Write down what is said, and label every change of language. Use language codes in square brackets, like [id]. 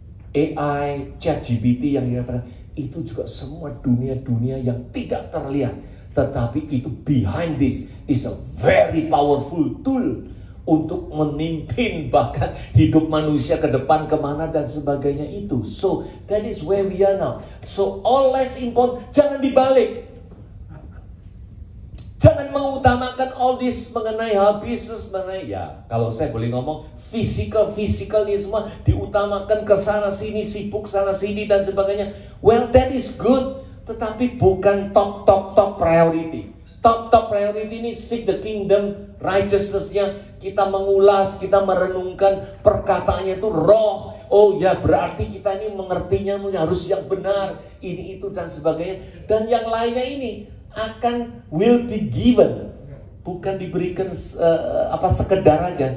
[id] AI, ChatGPT yang dikatakan itu juga semua dunia-dunia yang tidak terlihat, tetapi itu behind this is a very powerful tool untuk memimpin bahkan hidup manusia ke depan kemana dan sebagainya itu. [en] So that is where we are now. So all less important, jangan dibalik. [id] Jangan mengutamakan all this mengenai hal bisnis, mengenai ya kalau saya boleh ngomong physical ini semua diutamakan ke sana sini, sibuk sana sini dan sebagainya. [en] Well, that is good, tetapi bukan top priority. Top priority ini seek the kingdom, righteousness-nya. [id] Kita mengulas, kita merenungkan perkataannya itu roh. Oh ya, berarti kita ini mengertinya harus yang benar, ini itu dan sebagainya. Dan yang lainnya ini will be given, bukan diberikan sekedar aja.